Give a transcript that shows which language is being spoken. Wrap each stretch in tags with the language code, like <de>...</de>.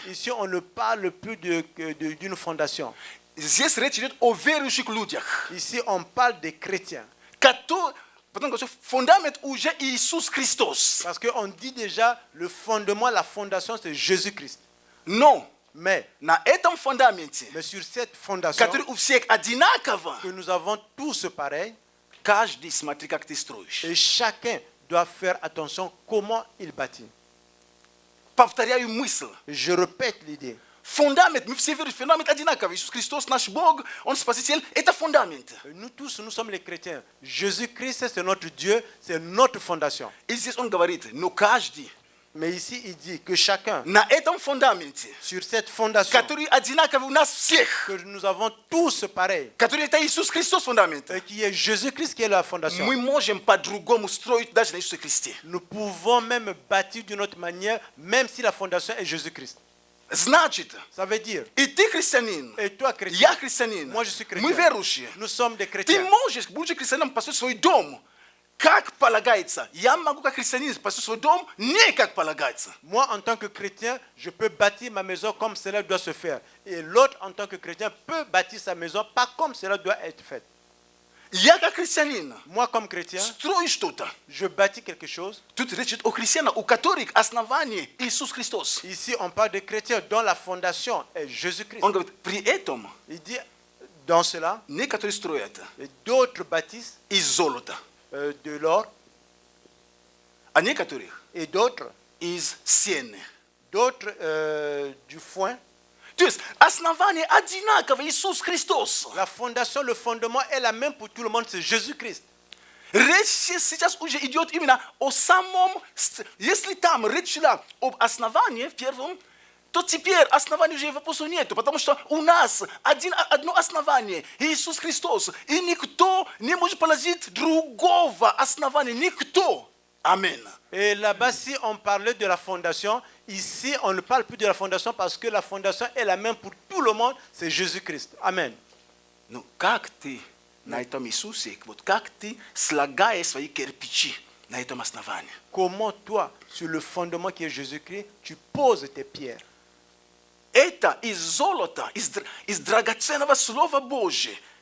<fr>Ici, on ne parle plus d'une fondation.</fr> <ru>Здесь речь идет о верующих людях.</ru> <fr>Ici, on parle des chrétiens.</fr> <ru>Потому что фундамент уже Иисус Христос.</ru> <fr>Parce qu'on dit déjà, le fondement, la fondation, c'est Jésus-Christ.</fr> <ru>Но</ru> <fr>Mais</fr> <ru>на этом фундаменте,</ru> <fr>sur cette fondation,</fr> <ru>который у всех одинаково,</ru> <fr>que nous avons tous pareil,</fr> <ru>каждый смотри, как ты строишь.</ru> <fr>et chacun doit faire attention comment il bâtit.</fr> <ru>Повторяю мысль.</ru> <fr>Je répète l'idée.</fr> <ru>Фундамент, мы все верим, фундамент одинаковый. Иисус Христос, наш Бог, Он Спаситель, это фундамент.</ru> <fr>Nous tous, nous sommes les chrétiens. Jésus-Christ, c'est notre Dieu, c'est notre fondation.</fr> <ru>И здесь Он говорит, но каждый</ru> <fr>Mais ici, il dit que chacun,</fr> <ru>на этом фундаменте,</ru> <fr>sur cette fondation,</fr> <ru>который одинаковый у нас всех,</ru> <fr>que nous avons tous pareil,</fr> <ru>который это Иисус Христос фундамент,</ru> <fr>qui est Jésus-Christ qui est la fondation.</fr> <ru>мы можем по-другому строить даже на Иисусе Христе.</ru> <fr>Nous pouvons même bâtir d'une autre manière, même si la fondation est Jésus-Christ.</fr> <ru>Значит,</ru> <fr>Ça veut dire,</fr> <ru>и ты христианин,</ru> <fr>et toi chrétien,</fr> <ru>я христианин,</ru> <fr>moi je suis chrétien,</fr> <ru>мы верующие.</ru> <fr>nous sommes des</fr> <ru>Ты</ru> <fr>chrétiens.</fr> <ru>можешь, будучи христианином, построить свой дом, как полагается. Я могу, как христианин, построить свой дом не как полагается.</ru> <fr>Moi, en tant que chrétien, je peux bâtir ma maison comme cela doit se faire. Et l'autre, en tant que chrétien, peut bâtir sa maison pas comme cela doit être fait.</fr> <ru>Я, как христианин,</ru> <fr>Moi, comme chrétien,</fr> <ru>строю что-то.</ru> <fr>je bâtis quelque chose.</fr> <ru>Тут речь идет о христианах, у которых основание Иисус Христос.</ru> <fr>Ici, on parle de chrétiens dont la fondation est Jésus-Christ.</fr> <ru>Он говорит, при этом</ru> <fr>Il dit, dans cela,</fr> <ru>некоторые строят</ru> <fr>et d'autres bâtissent</fr> <ru>из золота,</ru> <fr>de l'or,</fr> <ru>а некоторых</ru> <fr>et d'autres,</fr> <ru>из сены.</ru> <fr>d'autres du foin.</fr> <ru>То есть основание одинаково, Иисус Христос.</ru> <fr>La fondation, le fondement est la même pour tout le monde, c'est Jésus-Christ.</fr> <ru>Речь сейчас уже идет именно о самом... Если там речь шла об основании в первом, то теперь основание уже вопроса нету, потому что у нас одно основание, Иисус Христос, и никто не может положить другого основания, никто. Аминь.</ru> <fr>Et là-bas, si on parlait de la fondation, ici, on ne parle plus de la fondation parce que la fondation est la même pour tout le monde, c'est Jésus-Christ. Amen.</fr> <ru>Ну, как ты на этом Иисусе, вот как ты слагаешь свои кирпичи на этом основании?</ru> <fr>Comment toi, sur le fondement qui est Jésus-Christ, tu poses tes pierres?</fr> <ru>Это из золота, из драгоценного Слова Божьего.</ru>